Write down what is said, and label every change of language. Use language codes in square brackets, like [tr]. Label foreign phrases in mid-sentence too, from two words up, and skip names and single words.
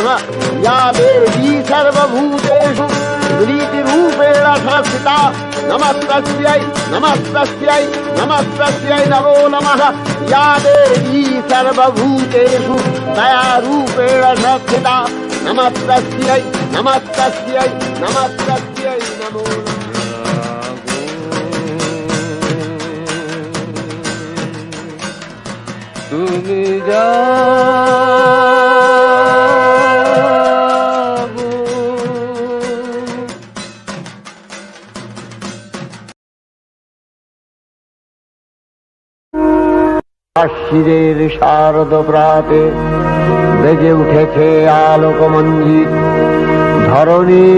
[sa] या देवी सर्वभूतेषु वृत्तिरूपेण संस्थिता नमस्तस्यै नमस्तस्यै नमस्तस्यै नमो नमः। या देवी सर्वभूतेषु दयारूपेण संस्थिता नमस्तस्यै नमस्तस्यै नमस्तस्यै नमो नमः। [bn] তুমি যাবো আশ্বিরের শারদ প্রাতে বেজে উঠেছে আলোকমঞ্জিত ধরণীর